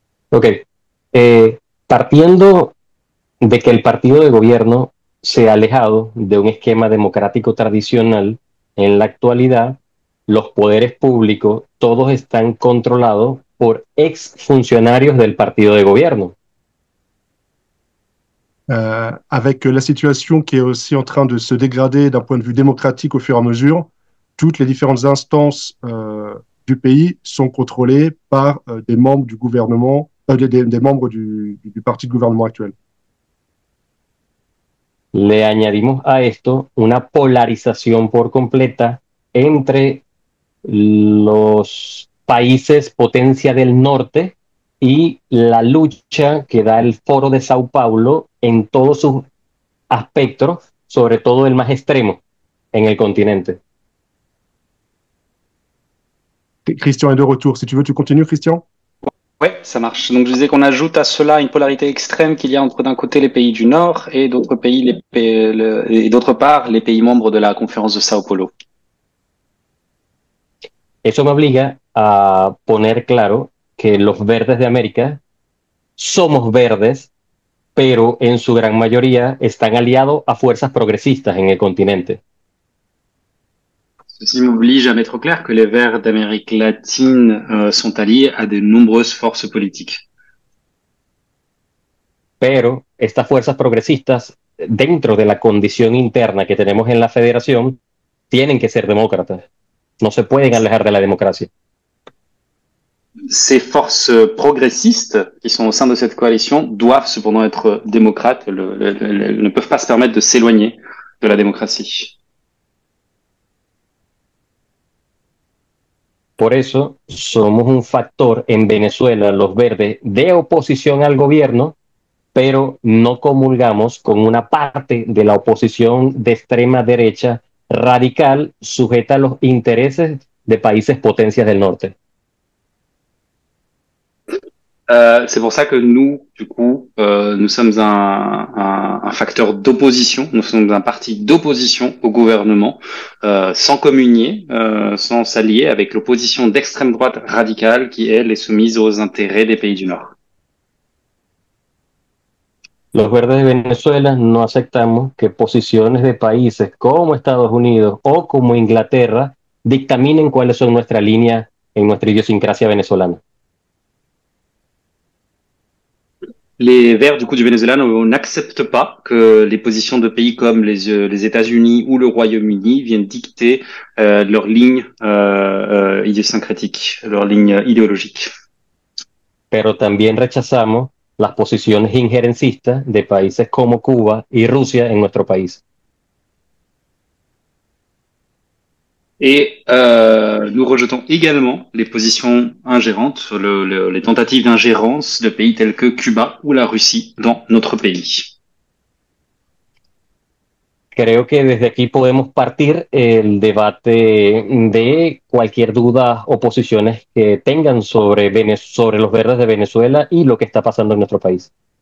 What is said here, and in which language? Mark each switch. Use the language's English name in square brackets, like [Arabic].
[Spanish] Ok. Partiendo de que el partido de gobierno se ha alejado de un esquema democrático tradicional. En la actualidad, los poderes públicos todos están controlados por exfuncionarios del partido de gobierno. [French] Avec la situation qui est aussi en train de se dégrader d'un point de vue démocratique au fur et à mesure, toutes les différentes instances du pays sont contrôlées par des membres du gouvernement, des membres du parti de gouvernement actuel. [Spanish] Le añadimos a esto una polarización por completa entre los países potencia del norte y la lucha que da el Foro de Sao Paulo en todos sus aspectos, sobre todo el más extremo en el continente. [French] Christian est de retour. Si tu veux, tu continues, Christian? Ouais, ça marche. Donc je disais qu'on ajoute à cela une polarité extrême qu'il y a entre d'un côté les pays du Nord et d'autre pays et d'autre part les pays membres de la conférence de Sao Paulo. [Spanish] Eso me obliga a poner claro que los verdes de América somos verdes, pero en su gran mayoría están aliados a fuerzas progresistas en el continente. [French] Ceci m'oblige à mettre au clair que les Verts d'Amérique latine sont alliés à de nombreuses forces politiques. [Spanish] Pero estas fuerzas progresistas, dentro de la condición interna que tenemos en la federación, tienen que ser demócratas. No se pueden alejar de la democracia. [French] Ces forces progressistes qui sont au sein de cette coalition doivent cependant être démocrates, ne peuvent pas se permettre de s'éloigner de la démocratie. [Spanish] Por eso somos un factor en Venezuela, los verdes, de oposición al gobierno, pero no comulgamos con una parte de la oposición de extrema derecha radical sujeta a los intereses de países potencias del norte. [French] C'est pour ça que nous, du coup, nous sommes un facteur d'opposition, nous sommes un parti d'opposition au gouvernement, sans communier, sans s'allier avec l'opposition d'extrême droite radicale qui, elle, est soumise aux intérêts des pays du Nord. [Spanish] Los verdes de Venezuela no aceptamos que posiciones de países como Estados Unidos o como Inglaterra dictaminen cuáles son nuestras líneas en nuestra idiosincrasia venezolana. [French] Les Verts du coup du Venezuela n'acceptent pas que les positions de pays comme les États-Unis ou le Royaume-Uni viennent dicter leur ligne idiosyncratique, leur ligne idéologique. [Spanish] Pero también rechazamos las posiciones injerencistas de países como Cuba y Rusia en nuestro país. [French] Et nous rejetons également les positions ingérantes, les tentatives d'ingérence de pays tels que Cuba ou la Russie dans notre pays. [Spanish] Creo que desde aquí podemos partir el debate de cualquier duda o posiciones que tengan sobre los verdes de Venezuela y lo que está pasando en nuestro país.